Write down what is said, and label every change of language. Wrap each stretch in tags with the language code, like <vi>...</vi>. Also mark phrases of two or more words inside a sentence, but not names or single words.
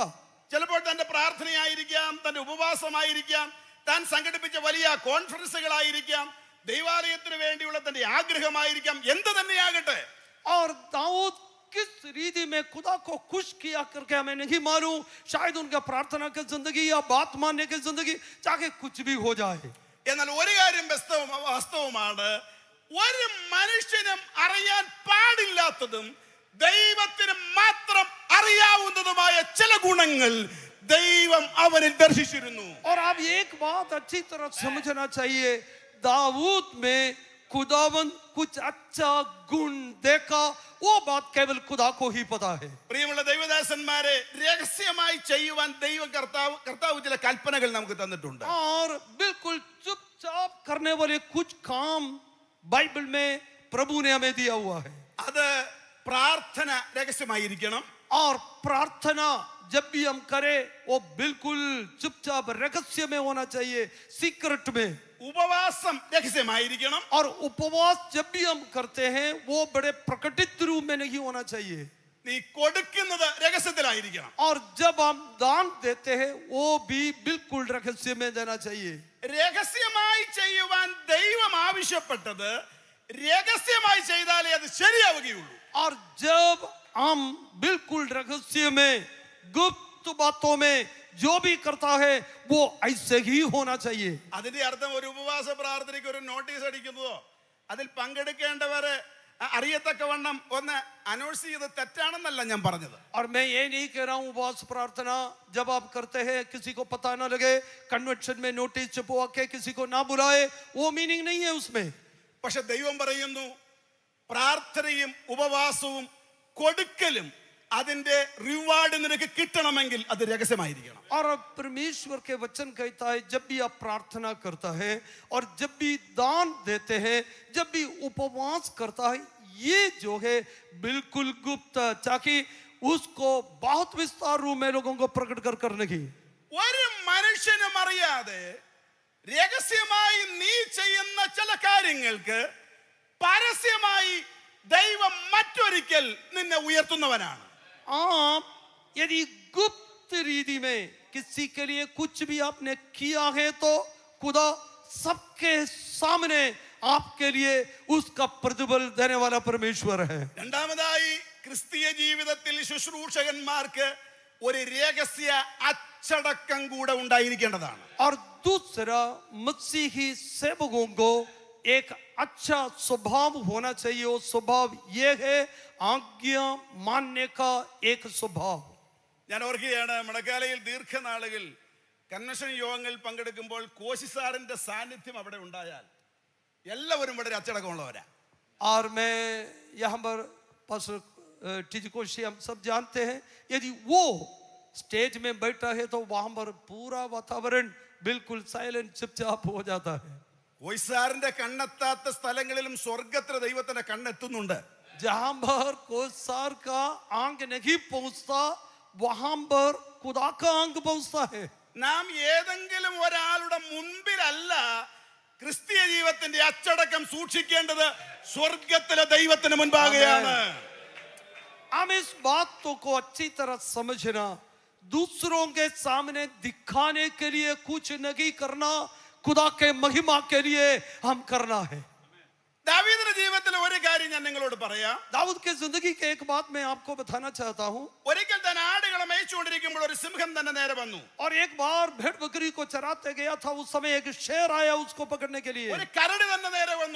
<ml>ചിലപ്പോൾ തന്റെ പ്രാർത്ഥനയായിരിക്കാം, തന്റെ ഉപവാസമായിരിക്കാം, താൻ സംഘടിപ്പിച്ച വലിയ കോൺഫറൻസുകളായിരിക്കാം, ദൈവാലയത്തിന് വേണ്ടിയുള്ള തന്റെ ആഗ്രഹമായിരിക്കാം, എന്ത് തന്നെയാകട്ടെ.</ml> <hi>और दाऊद किस रीति में खुदा को खुश किया करके हमें नहीं मालूम. शायद उनका प्रार्थना की जिंदगी या बात मानने की जिंदगी चाहे कुछ भी हो जाए.</hi> <ml>എന്നാൽ ഒരു കാര്യം വാസ്തവമാണ്, ഒരു മനുഷ്യനും അറിയാൻ പാടില്ലാത്തതും ദൈവത്തിന് മാത്രം അറിയാവുന്നതുമായ ചില ഗുണങ്ങൾ ദൈവം അവനിൽ ദർശിച്ചിരുന്നു.</ml> <hi>और आप एक बात अच्छी तरह समझना चाहिए, दाऊद में खुदावन कुछ अच्छा गुण देखा, वो बात केवल खुदा को ही पता है.</hi> <ml>പ്രിയമുള്ള ദൈവദാസന്മാരെ, രഹസ്യമായി ചെയ്യുവാൻ കർത്താവ് ചില കൽപ്പനകൾ നമുക്ക് തന്നിട്ടുണ്ട്.</ml> <hi>और बिल्कुल चुपचाप करने वाले कुछ काम बाइबल में प्रभु ने हमें दिया हुआ है.</hi> <ml>അത് പ്രാർത്ഥന രഹസ്യമായിരിക്കണം.</ml> <hi>और प्रार्थना जब भी हम करें वो बिल्कुल चुपचाप रहस्य में होना चाहिए, सीक्रेट में.</hi> <ml>ഉപവാസം രഹസ്യമായിരിക്കണം.</ml> <hi>और उपवास जब भी हम करते हैं वो बड़े प्रकटित रूप में नहीं होना चाहिए.</hi> <ml>നീ കൊടുക്കുന്നത് രഹസ്യത്തിലായിരിക്കണം.</ml> <hi>और जब हम दान देते हैं वो भी बिल्कुल रहस्य में देना चाहिए.</hi> <ml>രഹസ്യമായി ചെയ്യുവാൻ ദൈവം ആവശ്യപ്പെട്ടത് രഹസ്യമായി ചെയ്താലേ അത് ശരിയാവുകയുള്ളൂ.</ml> <hi>और जब हम बिल्कुल रहस्य में गुप्त बातों में जो भी करता है वो ऐसे ही होना चाहिए.</hi> <ml>അതിന്റെ അർത്ഥം ഒരു ഉപവാസ പ്രാർത്ഥനയ്ക്ക് ഒരു നോട്ടീസ് അടിക്കുന്നതോ അതിൽ പങ്കെടുക്കേണ്ടവർ അറിയത്തക്കവണ്ണം ഒന്ന് അനൗൺസ് ചെയ്ത് തെറ്റാണെന്നല്ല ഞാൻ പറഞ്ഞത്.</ml> <hi>और मैं ये नहीं कह रहा हूँ उपवास प्रार्थना जब आप करते हैं किसी को पता ना लगे, कन्वेंशन में नोटिस छपवा के किसी को ना बुलाए, वो मीनिंग नहीं है उसमें.</hi> <ml>പക്ഷെ ദൈവം പറയുന്നു, പ്രാർത്ഥനയും ഉപവാസവും കൊടുക്കലും അതിന്റെ റിവാർഡ് നിനക്ക് കിട്ടണമെങ്കിൽ അത് രഹസ്യമായിരിക്കണം.</ml> <hi>और परमेश्वर के वचन कहता है जब भी आप प्रार्थना करता है और जब भी दान देते हैं, जब भी उपवास करता है, ये जो है बिल्कुल गुप्त, ताकि उसको बहुत विस्तार रूप में लोगों को प्रकट कर नहीं.</hi> <ml>ഒരു മനുഷ്യനും അറിയാതെ രഹസ്യമായി നീ ചെയ്യുന്ന ചില കാര്യങ്ങൾക്ക് പരസ്യമായി ദൈവം മറ്റൊരിക്കൽ നിന്നെ ഉയർത്തുന്നവനാണ്.</ml> <hi>आप यदि गुप्त रीति में किसी के लिए कुछ भी आपने किया है तो खुदा सबके सामने आपके लिए उसका प्रतिफल देने वाला परमेश्वर है.</hi> <ml>രണ്ടാമതായി, ക്രിസ്തീയ ജീവിതത്തിൽ ശുശ്രൂഷകന്മാർക്ക് ഒരു രഹസ്യ അച്ചടക്കം കൂടെ ഉണ്ടായിരിക്കേണ്ടതാണ്.</ml> <hi>और दूसरा, मसीही सेवकों को एक अच्छा स्वभाव होना चाहिए. वो स्वभाव ये है आज्ञा मानने का एक स्वभाव.</hi> <ml>ഞാൻ ഓർക്കുകയാണ്, മടക്കാലയിൽ ദീർഘനാളുകൾ കൺവെൻഷൻ യോഗങ്ങളിൽ പങ്കെടുക്കുമ്പോൾ കോശി സാറിന്റെ സാന്നിധ്യം അവിടെ ഉണ്ടായാൽ എല്ലാവരും വളരെ അച്ചടക്കമുള്ളവരാ.</ml> <hi>और मैं यहाँ पर पास्टर टीजी कोशी हम सब जानते हैं, यदि वो स्टेज में बैठा है तो वहां पर पूरा वातावरण बिल्कुल साइलेंट चुपचाप हो जाता है.</hi> <ml>കോശി സാറിന്റെ കണ്ണെത്താത്ത സ്ഥലങ്ങളിലും സ്വർഗത്തിലെ ദൈവത്തിന്റെ കണ്ണെത്തുന്നുണ്ട്.</ml> <hi>जहां पर कोसार का आंग नहीं पहुंचता वहां पर खुदा का आंग पहुंचता है.</hi> <ml>നാം ഏതെങ്കിലും ഒരാളുടെ മുൻപിലല്ല ക്രിസ്തീയ ജീവിതത്തിന്റെ അച്ചടക്കം സൂക്ഷിക്കേണ്ടത്, സ്വർഗത്തിലെ ദൈവത്തിന് മുൻപാകെയാണ്.</ml> <hi>हम इस बात को अच्छी तरह समझना, दूसरों के सामने दिखाने के लिए कुछ नहीं करना, खुदा के महिमा के लिए हम करना है.</hi> <ml>ദാവീദിന്റെ ജീവിതത്തിൽ ഒരു കാര്യം ഞാൻ നിങ്ങളോട് പറയാം.</ml> <hi>दाऊद की जिंदगी के एक बात मैं आपको बताना चाहता हूँ.</hi> <ml>ഒരിക്കൽ താൻ ആടുകളെ മേയിച്ചുകൊണ്ടിരിക്കുമ്പോൾ ഒരു സിംഹം തന്നെ നേരെ വന്നു.</ml> <hi>और एक बार भेड़ बकरी को चराते गया था, उस समय एक शेर आया उसको पकड़ने के लिए,</hi> <ml>ഒരു കരടി തന്നെ നേരെ വന്നു.</ml>